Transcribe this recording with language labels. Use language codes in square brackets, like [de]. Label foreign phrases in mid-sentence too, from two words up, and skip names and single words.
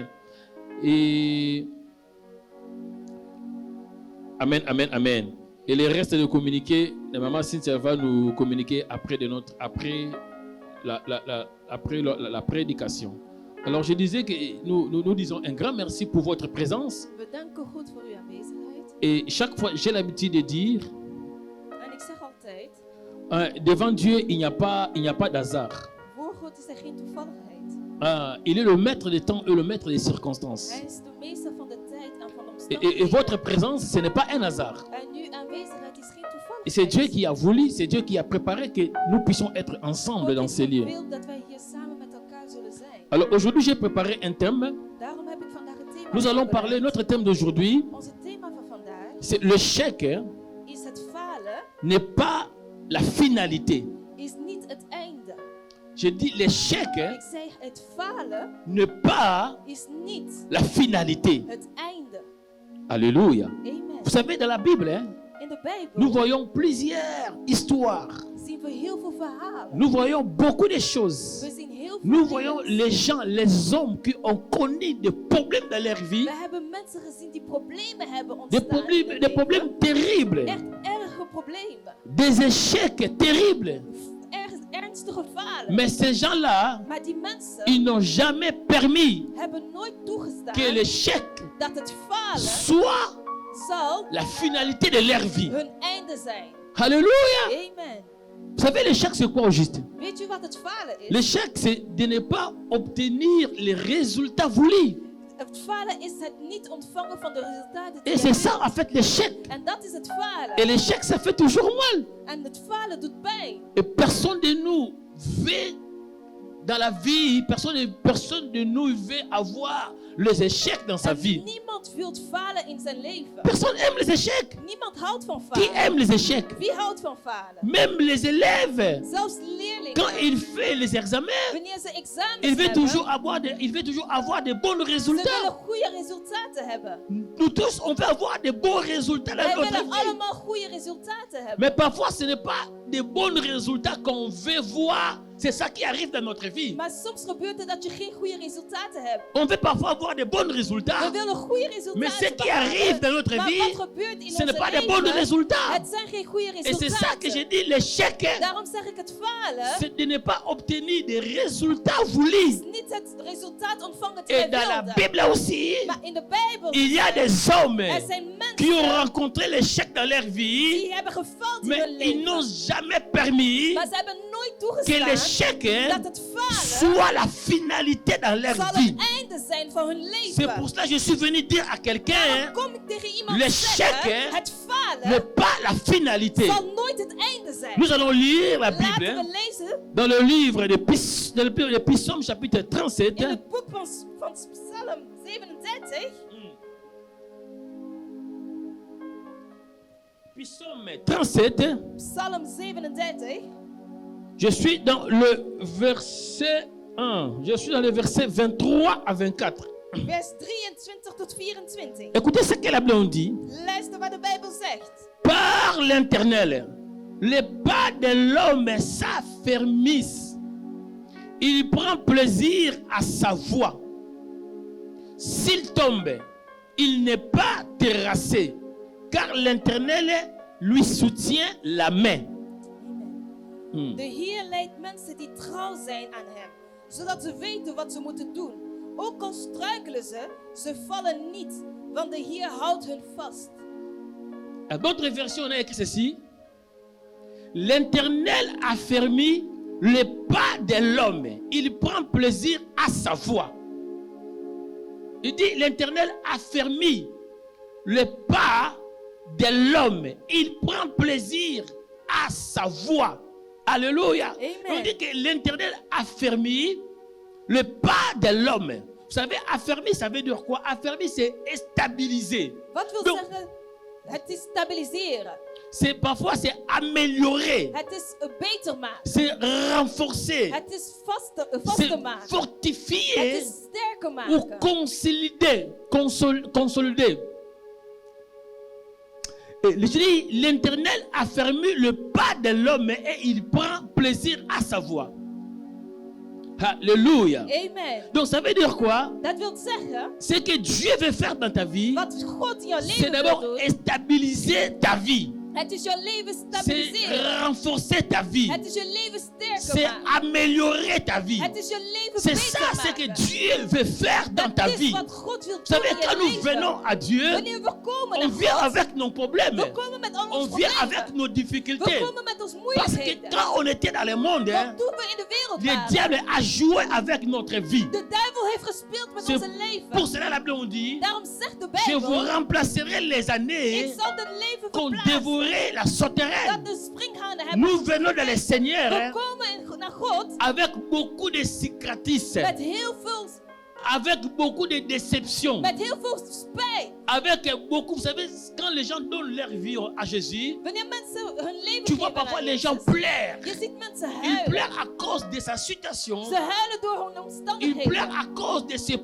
[fr] Et Amen, amen, amen. Et le reste de communiquer, la maman Cynthia va nous communiquer après la prédication. Alors je disais que nous disons un grand merci pour votre présence. [nl] We danken God voor uw aanwezigheid. [fr] Et chaque fois, j'ai l'habitude de dire, [nl] En ik zeg altijd, [fr] devant Dieu, il n'y a pas d'hasard. [nl] voor God is er geen toevalligheid. [fr] Il est le maître des temps et le maître des circonstances. [nl] Hij is de meester van de tijd en van de [fr] Et [nl] omstandigheden. [fr] votre présence, ce n'est pas un hasard. [nl] En uw aanwezigheid is geen toevalligheid. [fr] Et c'est Dieu qui a voulu, c'est Dieu qui a préparé que nous puissions être ensemble [nl] God [fr] dans [nl] heeft [fr] ces lieux. [nl] gewild dat wij hier samen met elkaar zullen zijn. [fr] Alors aujourd'hui, j'ai préparé un thème. [nl] Daarom heb ik vandaag het thema [fr] Nous allons parler, [nl] voorbereid. [fr] notre thème d'aujourd'hui, [nl] Onze thema van vandaag [fr] c'est l'échec [nl] is het falen, [fr] n'est pas la finalité. [nl] is niet het einde. [fr] Je dis l'échec [nl] Ik zeg het falen [fr] n'est pas [nl] is niet [fr] la finalité. [nl] het einde. [fr] Alléluia. Amen. Vous savez, dans la Bible, [nl] In de Bijbel [fr] nous voyons plusieurs histoires. [nl] zien we heel veel verhalen. [fr] Nous voyons beaucoup de choses. [nl] We zien heel veel [fr] Nous [nl] dingen. [fr] voyons les gens, les hommes qui ont connu des problèmes dans leur vie, [nl] We hebben mensen gezien die problemen hebben [fr] des [nl] ontstaan in hun leven. [fr] problèmes terribles, [nl] Echt erge problemen. [fr] des échecs terribles. [nl] Ernstige falen. [fr] Mais ces gens-là, [nl] Maar die mensen [fr] ils n'ont jamais permis [nl] hebben nooit toegestaan [fr] que l'échec [nl] dat het falen [fr] soit [nl] zou [fr] la finalité de leur vie. [nl] hun einde zijn. [fr] Alléluia. Amen. Vous savez, l'échec, c'est quoi au juste? [nl] Weet je wat het falen is? [fr] L'échec, c'est de ne pas obtenir les résultats voulus. [nl] Het falen is het niet ontvangen van de resultaten die [fr] Et [nl] je [fr] c'est ça, [nl] wilt. [fr] en fait, l'échec. [nl] En dat is het falen. [fr] Et l'échec, ça fait toujours mal. [nl] En het falen doet pijn. [fr] Et personne de nous veut, dans la vie, personne de nous veut avoir les échecs dans sa [nl] En [fr] vie. [nl] niemand wil falen in zijn leven. [fr] Personne aime les échecs. [nl] Niemand houdt van [fr] Qui [nl] falen. [fr] aime les échecs? [nl] Wie houdt van falen? [fr] Même les élèves, [nl] Zelfs leerlingen. [fr] quand ils font les examens, [nl] Wanneer ze examens [fr] il veut [nl] hebben, [fr] toujours avoir des bons [nl] ze [fr] résultats. [nl] willen goede resultaten hebben. [fr] Nous tous, on veut avoir des bons résultats dans [nl] Wij [fr] notre [nl] willen [fr] vie. [nl] allemaal goede resultaten hebben. [fr] Mais parfois, ce n'est pas des bons résultats qu'on veut voir. C'est ça qui arrive dans notre vie. [nl] Maar soms gebeurt het dat je geen goede resultaten hebt. [fr] On veut parfois avoir de bons [nl] We [fr] résultats. [nl] willen goede [fr] Mais ce [nl] resultaten [fr] qui arrive dans notre [nl] maar [fr] vie, [nl] wat gebeurt in [fr] ce n'est [nl] onze [fr] pas de bons [nl] leven? [fr] résultats. [nl] Het zijn geen goede [fr] Et c'est ça que je [nl] resultaten. [fr] dis, l'échec, [nl] Daarom zeg ik het falen. [fr] c'est de ne pas obtenir des résultats [nl] Is [fr] voulus. [nl] niet het resultaat ontvangen die [fr] Et [nl] wij [fr] dans la [nl] wilden. [fr] Bible aussi, [nl] Maar in de Bijbel [fr] il y a des hommes [nl] er zijn [fr] qui ont [nl] mensen [fr] rencontré l'échec dans leur vie, [nl] die hebben gefaald in [fr] mais [nl] hun [fr] ils n'ont [nl] leven. [fr] jamais permis [nl] Maar ze hebben nooit [fr] que [nl] toegestaan [fr] l'échec [nl] dat het falen [fr] soit la finalité dans leur [nl] zal [fr] vie. [nl] het einde zijn van hun [fr] C'est [nl] leven. [fr] pour cela que je suis venu dire à quelqu'un, [nl] Kom ik tegen iemand [fr] l'échec, [nl] zeggen, het falen [fr] n'est pas la finalité. [nl] zal nooit het einde zijn. [fr] Nous allons lire la [nl] Laten [fr] Bible [nl] we lezen [fr] dans le livre de Psaume chapitre 37. [nl] in het boek van Psalm 37. [fr] Psaume 37. [nl] Psalm 37. [fr] Je suis dans le verset 1. Je suis dans le verset 23 à 24. [nl] Vers 23 tot 24. [fr] Écoutez ce que la Bible dit. [nl] Luister wat de Bijbel zegt. [fr] Par l'Éternel, les pas de l'homme s'affermissent. Il prend plaisir à sa voix. S'il tombe, il n'est pas terrassé, car l'Éternel lui soutient la main. Amen. [nl] De Heer leidt mensen die trouw zijn aan hem, zodat ze weten wat ze moeten doen. Ook al struikelen ze vallen niet, want de Heer houdt hun vast. [fr] À d'autres versions, on a écrit ceci. L'Éternel affermit les pas de l'homme. Il prend plaisir à sa voix. Il dit, l'Éternel affermit les pas de l'homme. Il prend plaisir à sa voix. Alléluia. Amen. On dit que l'Éternel affermit le pas de l'homme. Vous savez, affermir, ça veut dire quoi? Affermir, c'est stabiliser. [nl] Wat wil [fr] Donc- [nl] zeggen? Het is stabiliseren. [fr] Parfois, c'est améliorer. [nl] Het is beter maken. [fr] C'est renforcer. [nl] Het is vaster [fr] C'est [nl] maken. Het [fr] fortifier [nl] is sterker [fr] ou [nl] maken. [fr] consolider. Consolider. Et je dis, l'Éternel a fermé le pas de l'homme et il prend plaisir à sa voix. Alléluia. Amen. Donc ça veut dire quoi? [nl] Dat wil zeggen, [fr] Ce que Dieu veut faire dans ta vie, [nl] wat God in jouw [fr] c'est [nl] leven wil [fr] d'abord [nl] doen, [fr] stabiliser ta vie. [nl] het is jouw leven [fr] C'est [nl] stabiliseren. [fr] renforcer ta vie. [nl] Het is je leven sterker [fr] C'est [nl] maken. [fr] améliorer ta vie. [nl] Het is je leven [fr] C'est ça [nl] beter [fr] ce que [nl] maken. [fr] Dieu veut faire dans ta [nl] Dat is [fr] vie. [nl] wat God wil [fr] Vous [nl] doen [fr] savez, [nl] in [fr] quand [nl] je [fr] nous [nl] leven. [fr] venons à Dieu, [nl] Wanneer we komen [fr] on [nl] naar [fr] vient [nl] God, [fr] avec nos problèmes. [nl] we komen met al [fr] On [nl] onze [fr] vient [nl] problemen. [fr] avec nos difficultés. [nl] We komen met onze [fr] Parce que [nl] moeilijkheden. [fr] quand on était dans le monde, [nl] Want toen we in de wereld [fr] le [nl] waren, [fr] diable a joué avec notre vie. [nl] de duivel heeft gespeeld met [fr] C'est [nl] onze leven. [fr] pour cela la Bible on dit, [nl] Daarom zegt de [fr] je vous [nl] Bijbel, [fr] remplacerai les [nl] ik [fr] années [nl] zal het leven [fr] qu'on [nl] verplaatsen. [fr] dévorait la [nl] Dat [fr] sauterelle. [nl] de springhanen hebben. [fr] Nous venons dans le Seigneur [nl] We komen naar God [fr] avec beaucoup de cicatrices, [nl] met heel veel, [fr] avec beaucoup de déceptions, [nl] met heel veel spijt. [fr] avec beaucoup, vous savez, quand les gens donnent leur vie à Jésus, [nl] Wanneer mensen hun leven [fr] tu vois [nl] geven [fr] parfois [nl] aan [fr] les gens [nl] Jezus, [fr] pleurent. [nl] je ziet mensen [fr] Ils [nl] huilen. [fr] pleurent à cause de sa situation. [nl] Ze huilen door hun [fr] Ils [nl] omstandigheden. [fr] pleurent à cause de ses